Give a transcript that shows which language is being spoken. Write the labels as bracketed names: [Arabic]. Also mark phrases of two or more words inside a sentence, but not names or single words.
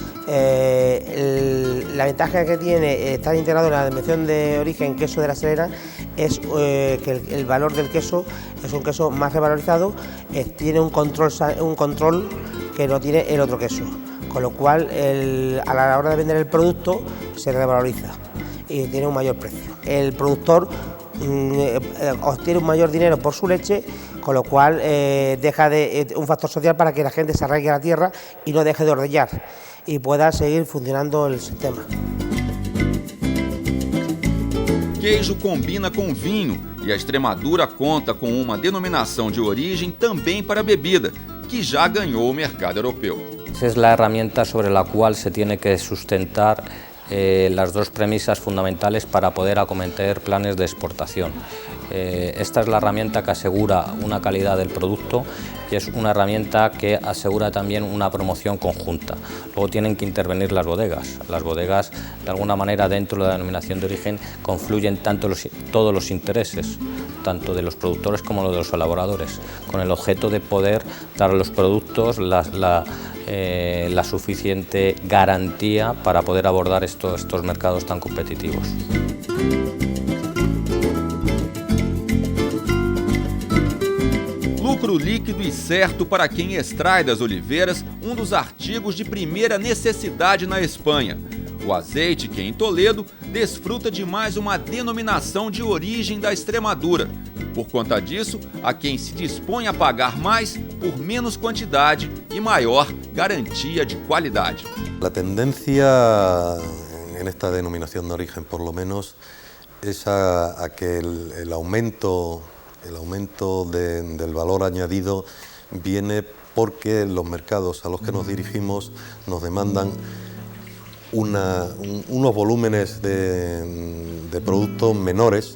[Spanish] La ventaja que tiene estar integrado en la denominación de origen queso de La Serena es que el valor del queso es un queso más revalorizado, tiene un control que no tiene el otro queso, con lo cual a la hora de vender el producto se revaloriza y tiene un mayor precio. El productor obtiene un mayor dinero por su leche, con lo cual deja un factor social para que la gente se arraigue a la tierra y no deje de ordeñar y pueda seguir funcionando el sistema. [Portuguese] Queijo combina com vinho e a Extremadura conta com uma denominação de origem também para a bebida, que já ganhou o mercado europeu. [Spanish] Esa es la herramienta sobre la cual se tiene que sustentar las dos premisas fundamentales para poder acometer planes de exportación. Esta es la herramienta que asegura una calidad del producto y es una herramienta que asegura también una promoción conjunta. Luego tienen que intervenir las bodegas. Las bodegas, de alguna manera, dentro de la denominación de origen, confluyen todos los intereses, tanto de los productores como de los elaboradores, con el objeto de poder dar a los productos la suficiente garantía para poder abordar estos mercados tan competitivos. [Portuguese] Lucro líquido e certo para quem extrai das oliveiras dos artigos de primeira necessidade na Espanha. O azeite, que em Toledo desfruta de mais uma denominação de origem da Extremadura. Por conta disso, há quem se dispõe a pagar mais por menos quantidade e maior garantia de qualidade. [Spanish] La tendencia en esta denominación de origen, por lo menos, es a que el aumento del valor añadido viene porque los mercados a los que nos dirigimos nos demandan unos volúmenes de productos menores.